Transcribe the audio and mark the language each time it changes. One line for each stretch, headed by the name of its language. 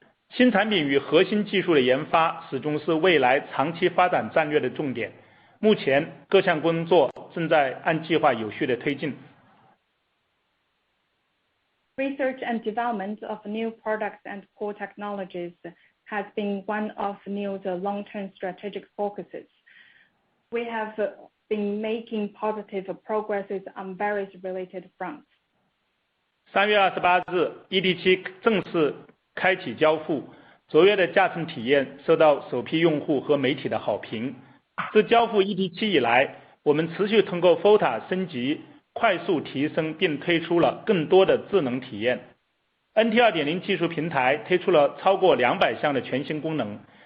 Chinese: 新产品与核心技术的研发始终是蔚来长期发展战略的重点。目前各项工作正在按计划有序的推进。
English: Research and development of new products and core technologies has been one of NIO's long-term strategic focuses. We have been making positive progresses on various related fronts.
Chinese: 3月28日 ，ET7 正式开启交付，卓越的驾乘体验受到首批用户和媒体的好评。自交付 ET7 以来，我们持续通过 FOTA 升级，快速提升并推出了更多的智能体验。NT 2.0 技术平台推出了超过200项的全新功能，